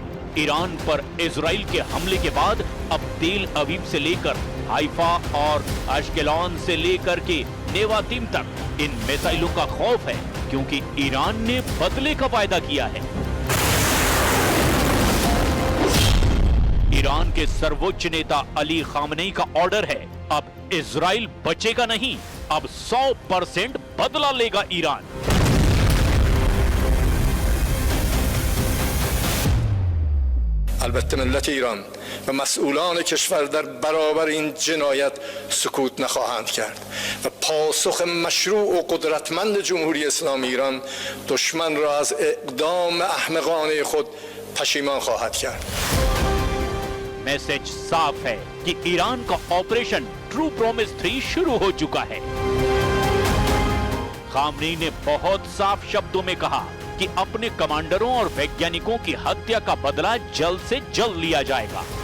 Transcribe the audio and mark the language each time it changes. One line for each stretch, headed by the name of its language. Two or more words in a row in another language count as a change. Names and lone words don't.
Hindi: ईरान पर इजराइल के हमले के बाद अब तेल अवीव से लेकर हाइफा और अशकेलॉन से लेकर के नेवातीम तक इन मिसाइलों का खौफ है, क्योंकि ईरान ने बदले का वायदा किया है। ईरान के सर्वोच्च नेता अली खामनेई का ऑर्डर है, अब इजराइल बचेगा नहीं, अब 100% बदला लेगा ईरान।
Persian: البته ملت ایران و مسئولان کشور در برابر این جنایت سکوت نخواهند کرد و پاسخ مشروع و قدرتمند جمهوری اسلامی ایران دشمن را از اقدام احمقانه خود پشیمان خواهد کرد.
Hindi: मैसेज साफ है कि ईरान का ऑपरेशन ट्रू प्रॉमिस 3 शुरू हो चुका है। खामनेई ने बहुत साफ शब्दों में कहा कि अपने कमांडरों और वैज्ञानिकों की हत्या का बदला जल्द से जल्द लिया जाएगा।